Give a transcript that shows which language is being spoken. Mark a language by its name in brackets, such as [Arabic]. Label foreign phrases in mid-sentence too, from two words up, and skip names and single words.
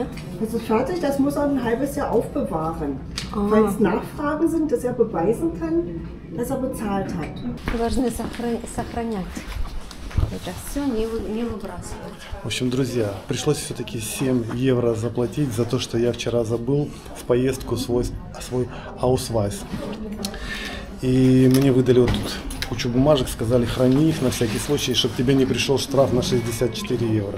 [German] Das ist fertig, das muss er ein halbes Jahr aufbewahren. Ah. Falls Nachfragen sind, dass er beweisen kann, dass er bezahlt hat. [Russian] Должны сохранять. Это все не выбрасывать. В общем, друзья, пришлось все-таки 7 евро заплатить за то, что я вчера забыл в поездку свой аусвайс. И мне выдали вот тут кучу бумажек, сказали, храни их на всякий случай, чтобы тебе не пришел штраф на 64 евро.